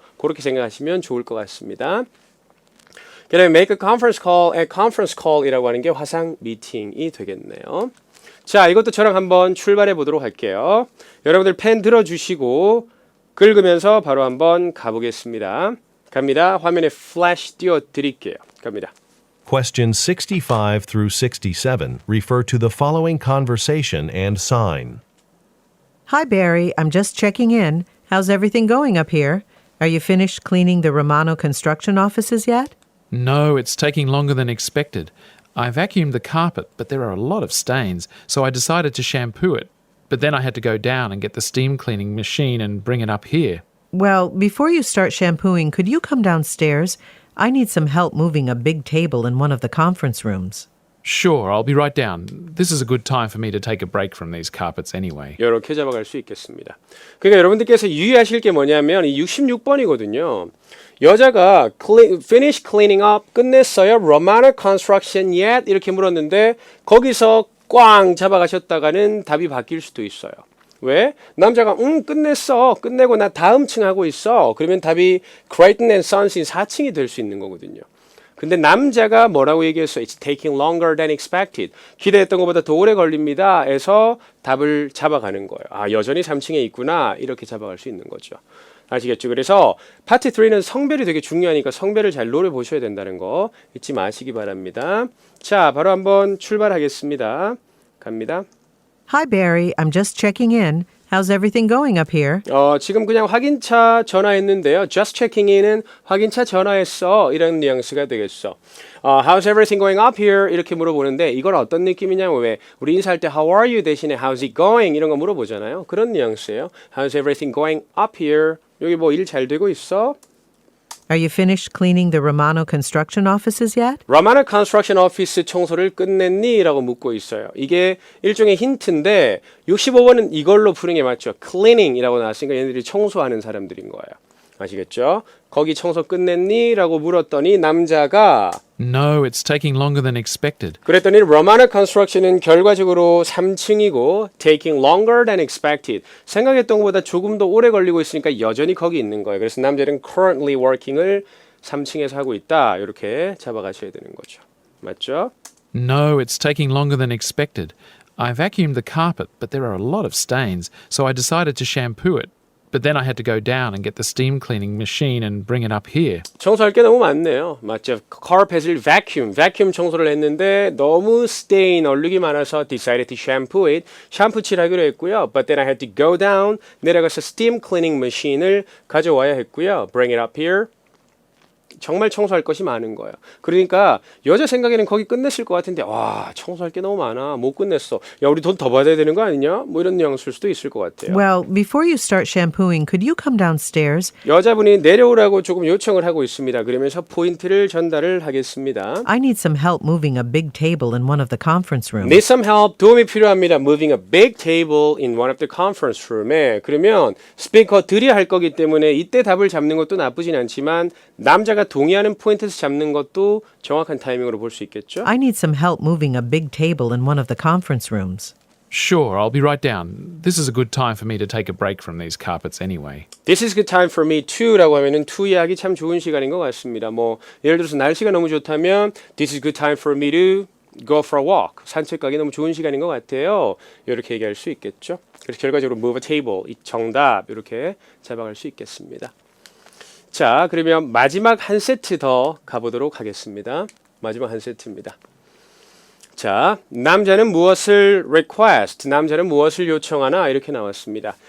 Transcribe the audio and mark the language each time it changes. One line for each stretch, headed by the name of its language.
Korean: 그렇게 생각하시면 좋을 것 같습니다. 그 다음에
English: make a conference call, a conference call
Korean: 이라고 하는 게 화상 미팅이 되겠네요. 자, 이것도 저랑 한번 출발해 보도록 할게요. 여러분들 펜 들어주시고 긁으면서 바로 한번 가보겠습니다. 갑니다. 화면에 플래시 띄워드릴게요. 갑니다.
English: Questions 65 through 67 refer to the following conversation and sign. Hi, Barry. I'm just checking in. How's everything going up here? Are you finished cleaning the Romano construction offices yet? No, it's taking longer than expected. I vacuumed the carpet, but there are a lot of stains, so I decided to shampoo it. But then I had to go down and get the steam cleaning machine and bring it up here. Well, before you start shampooing, could you come downstairs? I need some help moving a big table in one of the conference rooms. Sure, I'll be right down. This is a good time for me to take a break from these carpets anyway.
Korean: 이렇게 잡아갈 수 있겠습니다. 그러니까 여러분들께서 유의하실 게 뭐냐면 이 66번이거든요. 여자가
English: finish cleaning up
Korean: 끝냈어요.
English: Romana construction yet?
Korean: 이렇게 물었는데 거기서 꽝 잡아가셨다가는 답이 바뀔 수도 있어요. 왜? 남자가 끝냈어. 끝내고 나 다음 층 하고 있어. 그러면 답이 Creighton and Sons인 4층이 될 수 있는 거거든요. 근데 남자가 뭐라고 얘기했어요?
English: It's taking longer than expected.
Korean: 기대했던 것보다 더 오래 걸립니다. 해서 답을 잡아가는 거예요. 아, 여전히 3층에 있구나. 이렇게 잡아갈 수 있는 거죠. 아시겠죠? 그래서 파트 3는 성별이 되게 중요하니까 성별을 잘 노려보셔야 된다는 거 잊지 마시기 바랍니다. 자, 바로 한번 출발하겠습니다. 갑니다.
English: Hi, Barry. I'm just checking in. How's everything going up here?
Korean: 지금 그냥 확인차 전화했는데요.
English: Just checking in
Korean: 은 확인차 전화했어. 이런 뉘앙스가 되겠어.
English: How's everything going up here?
Korean: 이렇게 물어보는데 이걸 어떤 느낌이냐면 왜 우리 인사할 때
English: How are you
Korean: 대신에
English: How's it going?
Korean: 이런 거 물어보잖아요. 그런 뉘앙스예요.
English: How's everything going up here?
Korean: 여기 뭐 일 잘 되고 있어?
English: Are you finished cleaning the Romano construction offices yet?
Korean: 라마나 컨스트럭션 오피스 청소를 끝냈니? 라고 묻고 있어요. 이게 일종의 힌트인데 65번은 이걸로 푸는 게 맞죠. cleaning이라고 나왔으니까 얘네들이 청소하는 사람들인 거예요. 아시겠죠? 거기 청소 끝냈니? 라고 물었더니 남자가
English: No, it's taking longer than expected.
Korean: 그랬더니 로마나 컨스트럭션은 결과적으로 3층이고
English: taking longer than expected.
Korean: 생각했던 것보다 조금 더 오래 걸리고 있으니까 여전히 거기 있는 거예요. 그래서 남자는
English: currently working
Korean: 을 3층에서 하고 있다. 이렇게 잡아가셔야 되는 거죠. 맞죠?
English: No, it's taking longer than expected. I vacuumed the carpet, but there are a lot of stains, so I decided to shampoo it. But then I had to go down and get the steam cleaning machine and bring it up here.
Korean: 청소할 게 너무 많네요. 맞죠? carpet을 vacuum 청소를 했는데 너무 stain, 얼룩이 많아서
English: decided to shampoo it.
Korean: 샴푸 칠하기로 했고요.
English: But then I had to go down,
Korean: 내려가서
English: steam cleaning machine을
Korean: 가져와야 했고요.
English: Bring it up here.
Korean: 정말 청소할 것이 많은 거예요. 그러니까 여자 생각에는 거기 끝냈을 것 같은데 와 청소할 게 너무 많아 못 끝냈어. 야 우리 돈 더 받아야 되는 거 아니냐? 뭐 이런 뉘앙스일 수도 있을 것 같아요.
English: Well, before you start shampooing, could you come downstairs?
Korean: 여자분이 내려오라고 조금 요청을 하고 있습니다. 그러면서 포인트를 전달을 하겠습니다.
English: I need some help moving a big table in one of the conference rooms. Need some help.
Korean: 도움이 필요합니다.
English: Moving a big table in one of the conference room에.
Korean: 그러면 스피커들이 할 거기 때문에 이때 답을 잡는 것도 나쁘진 않지만 남자가 동의하는 포인트에서 잡는 것도 정확한 타이밍으로 볼 수 있겠죠?
English: I need some help moving a big table in one of the conference rooms. Sure, I'll be right down. This is a good time for me to take a break from these carpets anyway. This is good time for me too
Korean: 라고 하면은 to 이야기 참 좋은 시간인 것 같습니다. 뭐 예를 들어서 날씨가 너무 좋다면
English: This is good time for me to go for a walk.
Korean: 산책 가기 너무 좋은 시간인 것 같아요. 이렇게 얘기할 수 있겠죠? 그래서 결과적으로
English: move a table
Korean: 이 정답 이렇게 잡아갈 수 있겠습니다. 자, 그러면 마지막 한 세트 더 가보도록 하겠습니다. 마지막 한 세트입니다. 자, 남자는 무엇을 request, 남자는 무엇을 요청하나 이렇게 나왔습니다.